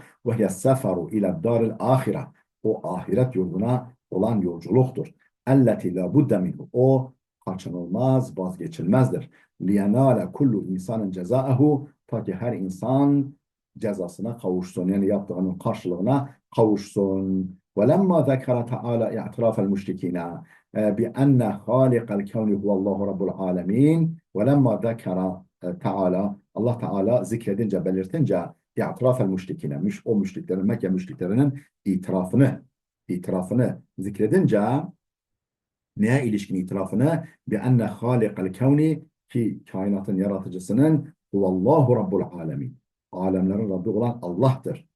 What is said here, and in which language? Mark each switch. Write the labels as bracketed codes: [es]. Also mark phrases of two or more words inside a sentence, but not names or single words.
[ar] ويسافر إلى الدار الآخرة. [tr] O ahiret yoluna olan yolculuktur. [ar] التي لا بد منه. [tr] O kaçınılmaz, vazgeçilmezdir. [ar] لينال كل إنسان جزاءه. [tr] Ta ki her insan cezasına kavuşsun. Yani yaptığının karşılığına kavuşsun. [ar] وَلَمَّا ذَكَرَ تَعَالَى اِعْتِرَافَ الْمُشْرِكِينَ بِأَنَّ خَالِقَ الْكَوْنِ هُوَ اللّٰهُ رَبُّ الْعَالَمِينَ وَلَمَّا ذَكَرَ [tr] Teala Allah Teala zikredince belirtince [ar] اعتراف المشركين [tr] o müşriklerin Mekke müşriklerinin itirafını zikredince neye ilişkin itirafını [ar] بأن خالق الكون [tr] ki kainatın yaratıcısının [ar] هو الله رب العالمين [tr] alemlerin Rabbi olan Allah'tır.